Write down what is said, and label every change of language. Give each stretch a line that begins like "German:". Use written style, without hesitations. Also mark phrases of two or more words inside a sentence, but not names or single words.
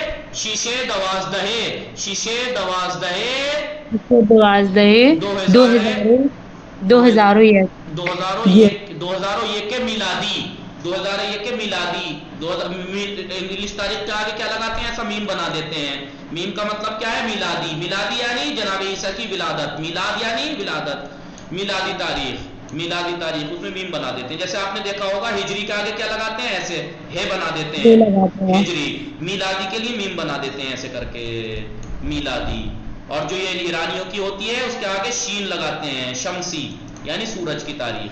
Urdu: 2001 کے میلادی 2001 کے میلادی. انگلش تاریخ کے آگے کیا لگاتے ہیں؟ ایسا میم بنا دیتے ہیں. میم کا مطلب کیا ہے؟ میلادی. میلادی یعنی جناب عیسیٰ کی ولادت. میلاد یعنی ولادت. میلادی تاریخ اس میں میم بنا دیتے ہیں. جیسے آپ نے دیکھا ہوگا ہجری کے آگے کیا لگاتے ہیں؟ ایسے ہے بنا دیتے ہیں ہجری. میلادی کے لیے میم بنا دیتے ہیں ایسے کر کے میلادی. اور جو یہ ایرانیوں کی ہوتی ہے اس کے آگے شین لگاتے ہیں شمسی یعنی سورج کی تاریخ.